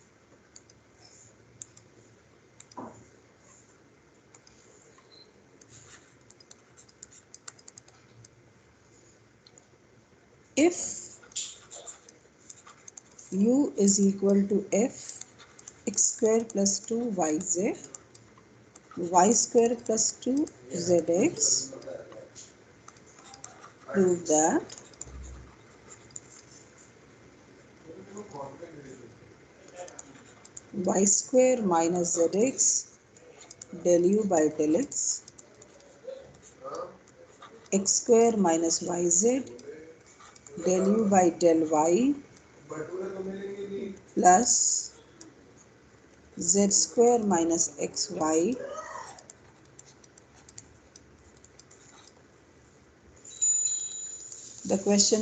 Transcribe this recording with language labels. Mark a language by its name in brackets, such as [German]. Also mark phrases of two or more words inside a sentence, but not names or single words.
[English] If u is equal to f x square plus 2yz, y square plus 2zx, prove that y square minus zx del u by del x, x square minus yz del u by del y plus z square minus xy the question.